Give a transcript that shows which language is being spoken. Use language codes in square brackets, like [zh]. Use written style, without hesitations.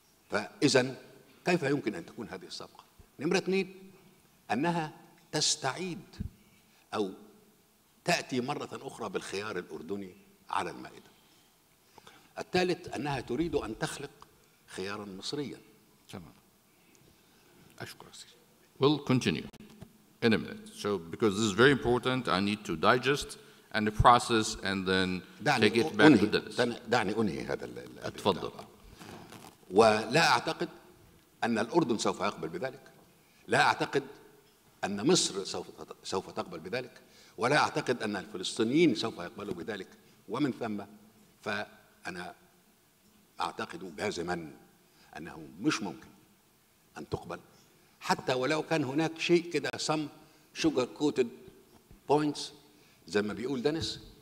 [ar] فإذا كيف يمكن أن تكون هذه الصفقة؟ نمرة 2 أنها تستعيد أو تأتي مرة أخرى بالخيار الأردني على المائدة. الثالث أنها تريد أن تخلق خيارا مصريا. تمام. أشكر سيدي. [en] We'll continue in a minute. So because this is very important, I need to digest and process and then take it back to Dennis. [ar] دعني أنهي هذا. اتفضل. ولا أعتقد أن الأردن سوف يقبل بذلك، لا أعتقد أن مصر سوف تقبل بذلك، ولا أعتقد أن الفلسطينيين سوف يقبلوا بذلك. ومن ثم فأنا أعتقد جازما أنه مش ممكن أن تقبل، حتى ولو كان هناك شيء كده [en] some sugar coated points [ar] زي ما بيقول دينيس.